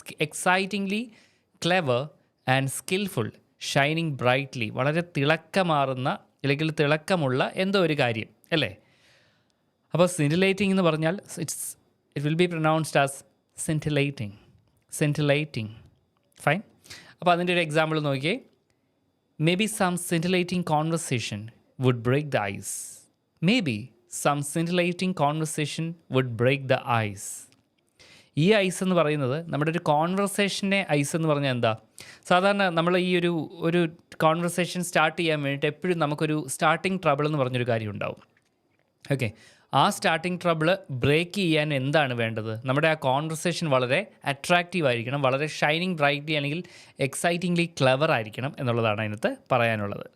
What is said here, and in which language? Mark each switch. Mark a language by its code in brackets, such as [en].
[en] excitingly clever and skillful, shining brightly, [ml] വളരെ തിളക്കമാറുന്ന അല്ലെങ്കിൽ തിളക്കമുള്ള എന്തോ ഒരു കാര്യം, അല്ലേ? അപ്പോൾ [en] scintillating [ml] എന്ന് പറഞ്ഞാൽ [en] It will be pronounced as scintillating. Scintillating. Fine. [ml] അപ്പോൾ അതിൻ്റെ ഒരു എക്സാമ്പിൾ നോക്കിയേ. [en] Maybe some scintillating conversation would break the ice. Maybe some scintillating conversation would break the ice. [ml] ഈ ഐസ് എന്ന് പറയുന്നത് നമ്മുടെ ഒരു കോൺവെർസേഷനെ ഐസ് എന്ന് പറഞ്ഞാൽ എന്താ? സാധാരണ നമ്മൾ ഈ ഒരു കോൺവെർസേഷൻ സ്റ്റാർട്ട് ചെയ്യാൻ വേണ്ടിയിട്ട് എപ്പോഴും നമുക്കൊരു സ്റ്റാർട്ടിങ് ട്രബിൾ എന്ന് പറഞ്ഞൊരു കാര്യം ഉണ്ടാവും. ഓക്കെ, ആ സ്റ്റാർട്ടിങ് ട്രബിൾ ബ്രേക്ക് ചെയ്യാൻ എന്താണ് വേണ്ടത്? നമ്മുടെ ആ കോൺവെർസേഷൻ വളരെ അട്രാക്റ്റീവ് ആയിരിക്കണം, വളരെ [en] shining brightly [ml] അല്ലെങ്കിൽ [en] excitingly clever [ml] ആയിരിക്കണം എന്നുള്ളതാണ് അതിനകത്ത് പറയാനുള്ളത്.